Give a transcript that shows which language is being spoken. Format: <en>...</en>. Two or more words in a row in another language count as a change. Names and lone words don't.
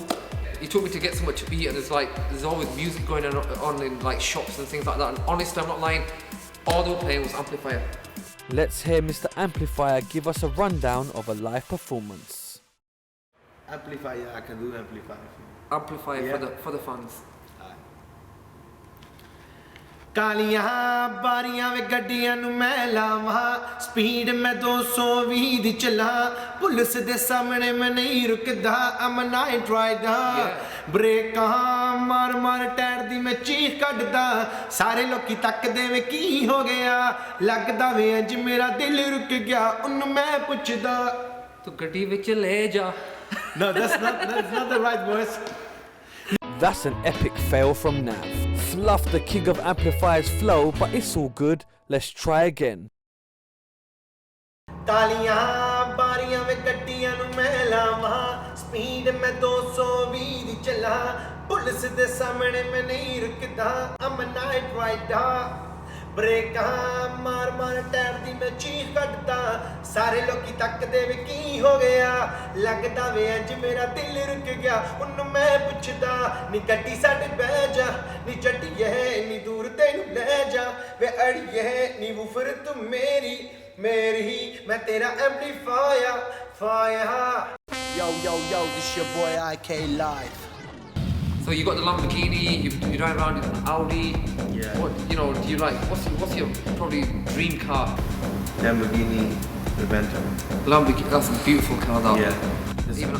<en>He took me to get somewhere to eat, and there's always music going on in like shops and things like that. And honestly, I'm not lying, all they were playing was amplifier. Let's hear Mr. Amplifier give us a rundown of a live performance. Amplifier, yeah, I can do amplifier. Amplifier Yeah. for the fans.</en> <pa>ਕਾਲੀਆਂ ਬਾਰੀਆਂ ਵੇ ਗੱਡੀਆਂ ਨੂੰ ਮੈਂ ਲਾਵਾਂ ਸਪੀਡ ਮੈਂ 220 ਦੀ ਚਲਾ ਪੁਲਿਸ ਦੇ ਸਾਹਮਣੇ ਮੈਂ ਨਹੀਂ ਰੁਕਦਾ</pa> <en>I'm a night rider</en> <pa>ਬ੍ਰੇਕਾਂ ਮਾਰ ਮਾਰ ਟਾਇਰ ਦੀ ਮੈਂ ਚੀਖ ਕੱਢਦਾ ਸਾਰੇ ਲੋਕੀ ਤੱਕਦੇ ਵੇ ਕੀ ਹੋ ਗਿਆ ਲੱਗਦਾ ਵੇ ਅੱਜ ਮੇਰਾ ਦਿਲ ਰੁਕ ਗਿਆ ਉਹਨੂੰ ਮੈਂ ਪੁੱਛਦਾ ਤੂੰ ਗੱਡੀ ਵਿੱਚ ਲੈ ਜਾ.</pa> <en>No, that's not the right voice. That's an epic fail from Nav. Fluff the king of amplifiers flow, but it's all good. Let's try again.</en> <pa>ਤਾਲੀਆਂ ਬਾਰੀਆਂ ਵੇ ਗੱਡੀਆਂ ਨੂੰ ਮੈਂ ਲਾਵਾਂ ਸਪੀਡ ਮੈਂ 220 ਦੀ ਚਲਾ ਪੁਲਿਸ ਦੇ ਸਾਹਮਣੇ ਮੈਂ ਨਹੀਂ ਰੁਕਦਾ</pa> <en>I'm a night rider</en> <pa>ਬ੍ਰੇਕਾਂ ਮਾਰ ਮਾਰ ਟਾਇਰ ਦੀ ਮੈਂ ਚੀਖ ਕੱਢਦਾ ਸਾਰੇ ਲੋਕੀ ਤੱਕਦੇ ਵੇ ਕੀ ਹੋ ਗਿਆ ਲੱਗਦਾ ਵੇ ਅੱਜ ਮੇਰਾ ਦਿਲ ਰੁਕ ਗਿਆ ਉਹਨੂੰ ਮੈਂ ਪੁੱਛਦਾ ਨੀ ਗੱਡੀ ਸਾਡੇ ਬਹਿ ਜਾ ਨੀ ਚੱਟੀਏ ਨੀ ਦੂਰ ਤੈਨੂੰ ਲੈ ਜਾ ਵੇ ਅੜੀਏ ਨੀ ਵੂਫਰ ਤੂੰ ਮੇਰੀ ਮੈਂ ਤੇਰਾ ਐਂਪਲੀਫਾਇਰ ਫਾਇਰ</pa> <en>Yo, this your boy IK live. So you got the Lamborghini, you drive around in an Audi. Yeah. What do you like? What's your probably dream car? Lamborghini Reventor. Lamborghini. That's a beautiful car. That. Yeah.</en>